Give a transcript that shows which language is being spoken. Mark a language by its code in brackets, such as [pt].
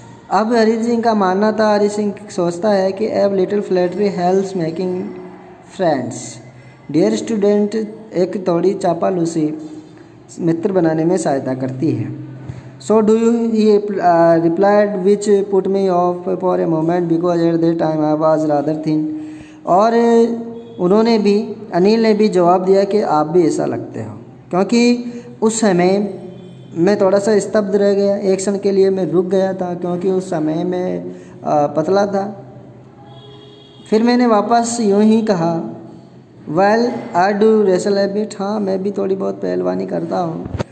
[hi] अब हरि सिंह का मानना था, हरि सिंह सोचता है कि [en] A little flattery helps making friends. Dear student, [hi] एक थोड़ी चापालूसी मित्र बनाने में सहायता करती है। [en] So do you? He replied, which put me off for a moment because at that time I was rather thin. [hi] और उन्होंने भी, अनिल ने भी जवाब दिया कि आप भी ऐसा लगते हो, क्योंकि उस समय मैं थोड़ा सा स्तब्ध रह गया। एक क्षण के लिए मैं रुक गया था क्योंकि उस समय मैं पतला था। फिर मैंने वापस यूँ ही कहा, [en] well I do wrestle a bit, [hi] हाँ मैं भी थोड़ी बहुत पहलवानी करता हूँ।